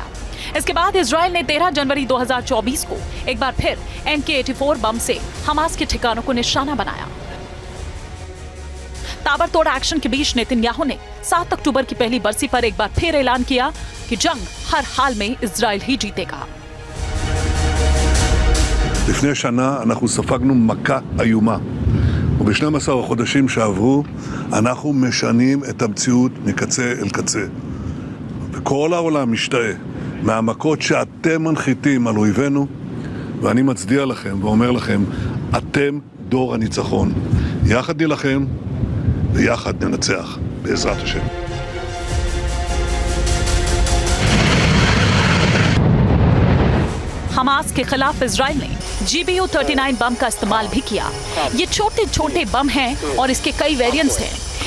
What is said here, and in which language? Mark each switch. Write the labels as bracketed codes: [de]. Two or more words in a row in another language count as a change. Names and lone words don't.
[hi] इसके बाद इजराइल ने 13 जनवरी 2024 को एक बार फिर MK-84 बम से हमास के ठिकानों को निशाना बनाया। ताबड़तोड़ एक्शन के बीच नेतन्याहू ने 7 अक्टूबर की पहली बरसी पर एक बार फिर ऐलान किया कि जंग हर हाल में इजराइल ही जीतेगा। [he] לפני שנה אנחנו ספגנו מכה איומה, וב-12 החודשים שעברו אנחנו משנים את המציאות מקצה אל קצה. וכל העולם משתאה מהמכות שאתם מנחיתים על אויבינו, ואני מצדיע לכם ואומר לכם, אתם דור הניצחון. יחד נילחם ויחד ננצח, בעזרת השם. [hi] हमास के खिलाफ इजराइल ने GBU-39 बम का इस्तेमाल भी किया। ये छोटे छोटे बम हैं और इसके कई वेरिएंट्स हैं।